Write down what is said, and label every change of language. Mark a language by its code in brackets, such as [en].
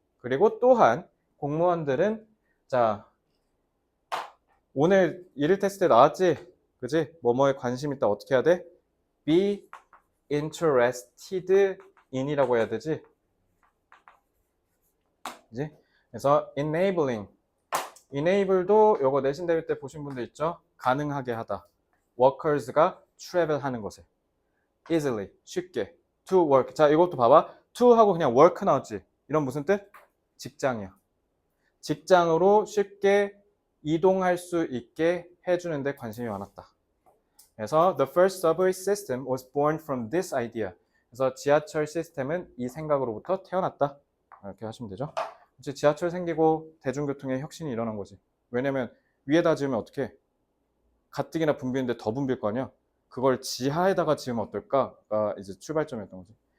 [ko] 그리고 또한 공무원들은 자, 오늘 일일 테스트에 나왔지? 그지? 뭐뭐에 관심 있다 어떻게 해야 돼? [en] be interested in [ko] 이라고 해야 되지? 그지? 그래서 enable도 요거 내신 대회 때 보신 분들 있죠? 가능하게 하다. workers가 travel 하는 것을 easily, 쉽게 [en] to work. [ko] 자, 이것도 봐봐. to 하고 그냥 work 나왔지? 이런 무슨 뜻? 직장이야. 직장으로 쉽게 이동할 수 있게 해주는 데 관심이 많았다. [en] 그래서 the first subway system was born from this idea. [ko] 그래서 지하철 시스템은 이 생각으로부터 태어났다. 이렇게 하시면 되죠. 이제 지하철 생기고 대중교통의 혁신이 일어난 거지. 왜냐면 위에다 지으면 어떻게? 가뜩이나 붐비는데 더 붐빌 거 아니야? 그걸 지하에다가 지으면 어떨까가 이제 출발점이었던 거지.